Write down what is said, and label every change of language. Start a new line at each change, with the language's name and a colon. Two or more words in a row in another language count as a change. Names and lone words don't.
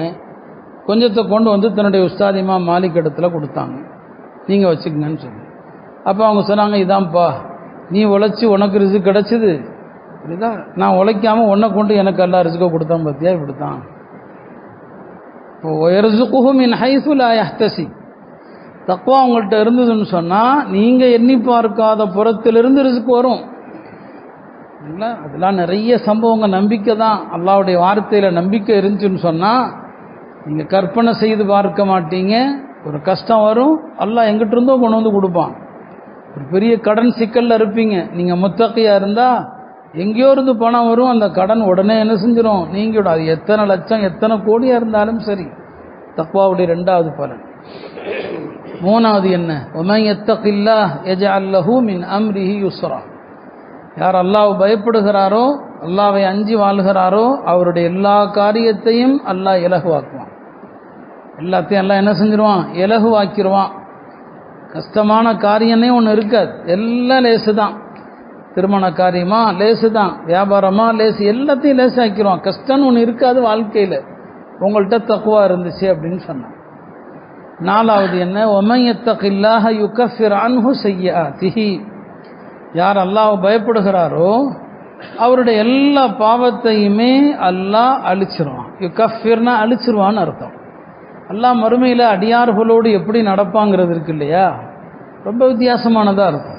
Tamil: கொஞ்சத்தை கொண்டு வந்து தன்னுடைய உஸ்தாத் இமாம் மாலிக் இடத்துல கொடுத்தாங்க. நீங்கள் வச்சுக்கங்கன்னு சொல்லி. அப்போ அவங்க சொன்னாங்க, இதான்ப்பா நீ உழைச்சி உனக்கு ரிஸ்க் கிடச்சிது, இதுதான் நான் உழைக்காமல் உன்னை கொண்டு எனக்கு எல்லாம் ரிஸ்க்கை கொடுத்தான் பார்த்தியா, இப்படித்தான்.
Arabic: இப்போ وَيَرْزُقُهُ مِنْ حَيْثُ لَا يَحْتَسِبُ.
Tamil: தக்வா உங்கள்கிட்ட இருந்ததுன்னு சொன்னால் நீங்கள் எண்ணி பார்க்காத புறத்திலிருந்து ரிஸ்க் வரும். இல்லைங்களா? அதெல்லாம் நிறைய சம்பவங்கள். நம்பிக்கை தான். அல்லாஹ்வுடைய வார்த்தையில் நம்பிக்கை இருந்துச்சுன்னு சொன்னால் நீங்கள் கற்பனை செய்து பார்க்க மாட்டீங்க. ஒரு கஷ்டம் வரும், அல்லாஹ் எங்கிட்ட இருந்தோ கொண்டு வந்து கொடுப்பான். ஒரு பெரிய கடன் சிக்கலில் இருப்பீங்க, நீங்கள் முத்தகையாக இருந்தால் எங்கேயோ இருந்து பணம் வரும், அந்த கடன் உடனே என்ன செஞ்சிடும்? நீங்கிவிடும். அது எத்தனை லட்சம் எத்தனை கோடியாக இருந்தாலும் சரி. தக்வாவுடைய 2வது பலன். 3வது என்ன?
Arabic: وَمَنْ يَتَّقِ اللَّهَ يَجْعَلْ لَهُ مِنْ أَمْرِهِ يُسْرًا.
Tamil: யார் அல்லாஹ் பயப்படுகிறாரோ, அல்லாஹ்வை அஞ்சி வாழ்கிறாரோ அவருடைய எல்லா காரியத்தையும் அல்லாஹ் இலகுவாக்குவான். எல்லாத்தையும் அல்லாஹ் என்ன செஞ்சிருவான்? இலகுவாக்கிடுவான். கஷ்டமான காரியமே ஒன்று இருக்காது, எல்லாம் லேசு தான். திருமண காரியமா லேசு தான், வியாபாரமா லேசு, எல்லாத்தையும் லேசாக்கிடுவான். கஷ்டம்னு ஒன்று இருக்காது வாழ்க்கையில், உங்கள்கிட்ட தக்வா இருந்துச்சு அப்படின்னு சொன்னான். 4வது என்ன?
Arabic: وَمَنْ يَتَّقِ اللَّهَ يُكَفِّرْ عَنْهُ سَيِّئَاتِهِ.
Tamil: யார் அல்லாஹ் பயப்படுகிறாரோ அவருடைய எல்லா பாவத்தையுமே அல்லாஹ் அழிச்சிருவான். யுகஃபிர்னா அழிச்சிருவான்னு அர்த்தம். அல்லாஹ் மறுமையில் அடியார்களோடு எப்படி நடப்பாங்கிறது இருக்கு இல்லையா, ரொம்ப வித்தியாசமானதாக இருக்கும்.